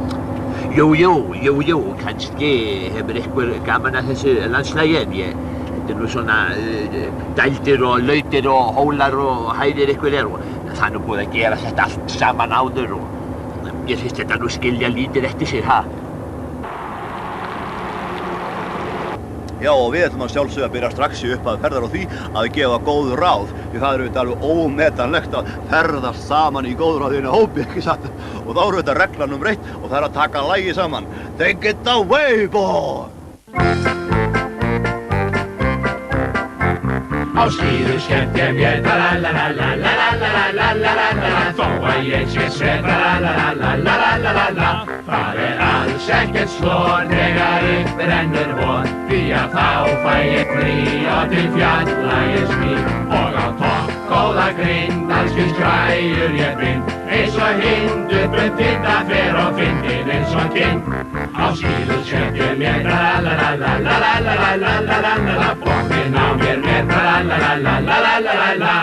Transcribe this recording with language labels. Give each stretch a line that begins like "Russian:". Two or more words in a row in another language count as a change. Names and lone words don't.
Icelandic: Jú, kannski hefur einhver gaman að þessu landslægi en þetta er nú svona dældir og lautir og hólar og hæðir eitthvað og það er nú búið að gera þetta allt saman áður og mér finnst þetta nú skilja lítið eftir sér, ha? Já, og við ætlum að sjálfsögðu að byrja strax í upphafi ferðar á því að gefa góð ráð því það er auðvitað alveg ómetanlegt að ferðast saman í góðráðinu hópi, ekki satt? Og þá er auðvitað regla nr. 1 og það er að taka lagið saman.
English: Take it away, boy!
Icelandic: Á skíðu skemmt ég mér la-la-la-la-la-la-la-la-la-la-la-la þó að ég sé sveit la-la-la-la-la-la-la-la það er alls ekkert slor þegar upp rennur von því að þá fæ ég frí og til fjalla ég smíð og á topp góða grind alls kyns græjur ég bind eins og hindur bundið að fer og fyndin eins og kind á skíðu skemmt ég mér la-la-la-la-la-la-la-la-la-la bókinn á mér la-la-la-la-la-la-la-la-la.